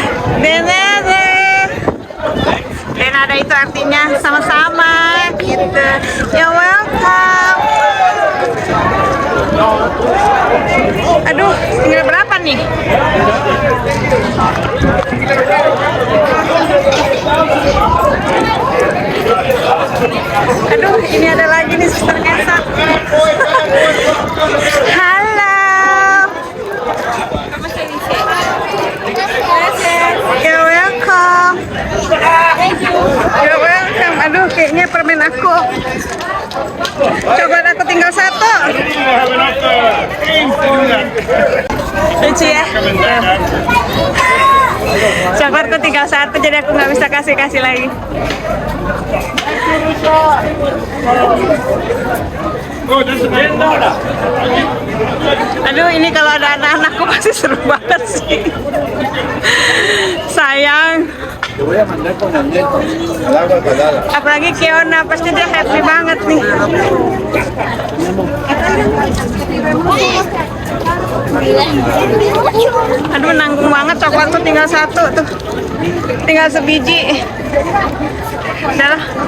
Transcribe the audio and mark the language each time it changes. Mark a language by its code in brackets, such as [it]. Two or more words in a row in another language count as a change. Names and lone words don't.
[id] Dan ada itu artinya sama-sama gitu. [en] You're welcome. [id] Aduh, tinggal berapa nih? Aduh, ini ada lagi nih suster ngesot. Halo. [en] You're welcome. You're welcome. [id] Aduh, kayaknya permen aku. Coklat aku tinggal 1. Lucu ya. Coklatku tinggal 1, jadi aku nggak bisa kasih lagi. Aduh, ini kalau ada anak-anakku pasti seru banget sih. Sayang. [es] Te voy a mandar con el nieto. Al agua calada. [id] Apalagi Keona, pasti dia happy banget nih. Aduh, nanggung banget, coklatku tinggal 1 tuh. Tinggal sebiji. Udah lah.